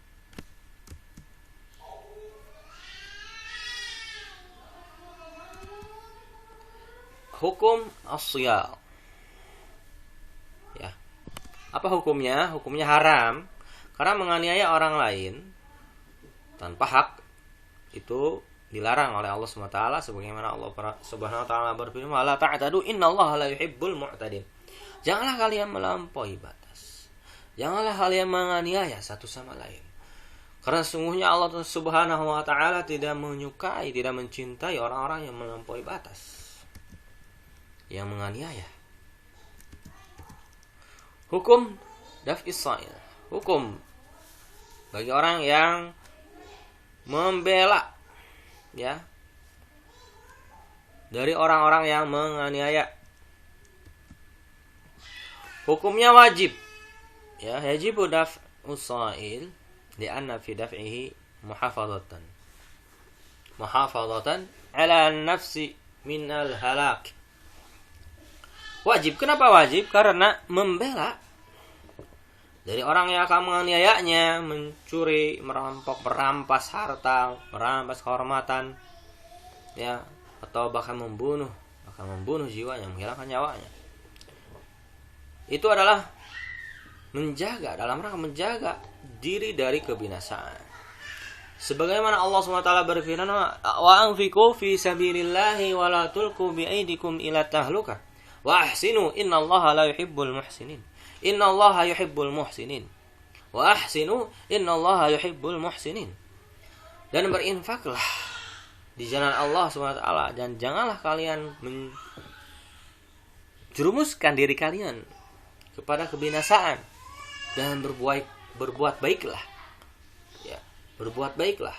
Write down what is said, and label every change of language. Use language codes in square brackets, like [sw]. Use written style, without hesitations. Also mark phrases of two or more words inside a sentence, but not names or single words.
[ar] حكم الصيال. [id] Ya. Apa hukumnya? Hukumnya haram karena menganiaya orang lain tanpa hak itu dilarang oleh Allah SWT, sebagaimana [ar] الله سبحانه وتعالى [id] berfirman, [ar] "لا تعتدوا إن الله لا يحب المعتدين." [id] Janganlah kalian melampaui batas. Janganlah kalian menganiaya satu sama lain. Karena sungguhnya [ar] الله سبحانه وتعالى [id] tidak menyukai, tidak mencintai orang-orang yang melampaui batas, yang menganiaya. [ar] حكم دفع الصائل. [id] Hukum bagi orang yang membela, ya, dari orang-orang yang menganiaya. Hukumnya wajib. [ar] Ya, يجب دفع الصائل لأن في دفعه محافظة على النفس من الهلاك. [id] Wajib. Kenapa wajib? Karena membela dari orang yang akan menganiayanya, mencuri, merampok, merampas harta, merampas kehormatan, ya, atau bahkan membunuh jiwanya, menghilangkan nyawanya. Itu adalah dalam rangka menjaga diri dari kebinasaan. Sebagaimana Allah SWT berfirman, [ar] "وأنفقوا في سبيل الله ولا تلقوا بأيديكم إلى التهلكة. وأحسنوا إن الله لا يحب المحسنين. إن الله يحب المحسنين. وأحسنوا إن الله يحب المحسنين." [id] Dan berinfaklah di jalan Allah SWT, dan janganlah kalian menjerumuskan diri kalian kepada kebinasaan, dan berbuat baiklah. Ya, berbuat baiklah.